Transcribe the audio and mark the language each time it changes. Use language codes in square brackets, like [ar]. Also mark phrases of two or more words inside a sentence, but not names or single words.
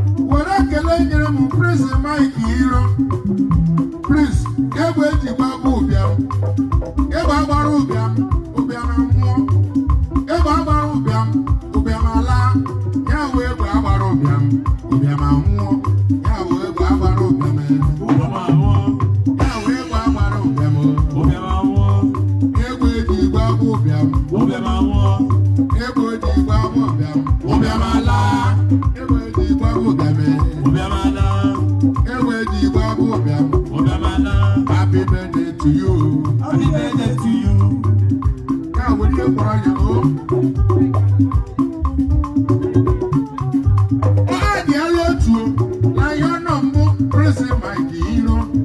[ig] Were ekele nyere m Prince Mike Iro. Prince, egbe eji gbagbu ụbịam. Egbe agbara ụbịam, ụbịam anwụọ. Egbe agbara ụbịam, ụbịam ala. Ya wụ egbe agbara ụbịam, ụbịam anwụọ. Ya wụ egbe agbara ụbịam, eh. Ụbịam anwụọ. Ya wụ egbe agbara ụbịam, oh. Ụbịam anwụọ. Egbe eji gbagbu ụbịam. Ụbịam anwụọ. Egbe eji gbagbu ụbịam, ụbịam ala. Egbe Igbo bụ ụbịam. Ụbịam ala. Ewe ji Igbo bụ ụbịam. Ụbịam ala. [en] Happy birthday to you. Happy birthday to you. [ig] Ka were ihe kpọrọ ya, o. Ọ dị elu otu o. Na ya nọ mbụ, Prince Mike Iro.